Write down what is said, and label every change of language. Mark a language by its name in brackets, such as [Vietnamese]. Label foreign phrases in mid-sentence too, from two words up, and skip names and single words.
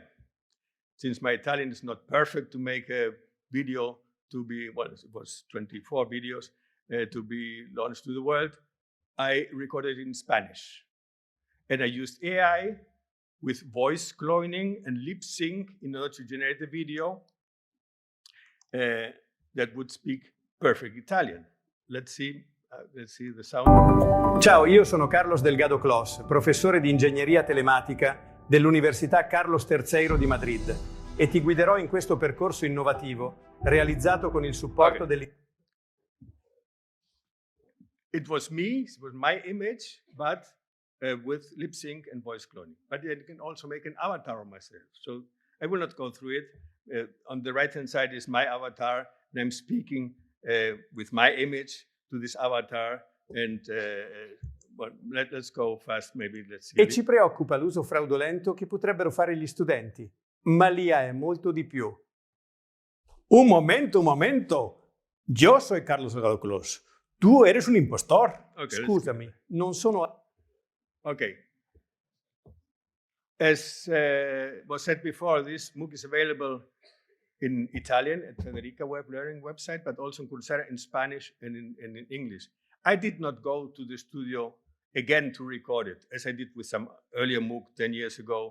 [English] Since my Italian is not perfect to make a video to be, well, it was 24 videos to be launched to the world, I recorded it in Spanish. And I used AI with voice cloning and lip sync in order to generate a video that would speak perfect Italian. Let's see the sound. [Italian] Ciao, io sono Carlos Delgado Kloos, professore di ingegneria telematica dell'Università Carlos III di Madrid, e ti guiderò in questo percorso innovativo realizzato con il supporto [English] It was me, it was my image, but with lip sync and voice cloning. But I can also make an avatar of myself. So I will not go through it. On the right-hand side is my avatar, and I'm speaking with my image to this avatar. And well, let's go fast, maybe let's see. [Italian] E ci preoccupa l'uso fraudolento che potrebbero fare gli studenti. Ma l'IA è molto di più. Un momento. [Spanish] Yo soy Carlos Delgado Kloos. Tu eres un impostor. [English] Okay, [Italian] scusami, non sono... [English] Okay. As was said before, this MOOC is available in Italian at Federica Web Learning website, but also in Coursera in Spanish and in English. I did not go to the studio again to record it, as I did with some earlier MOOC 10 years ago.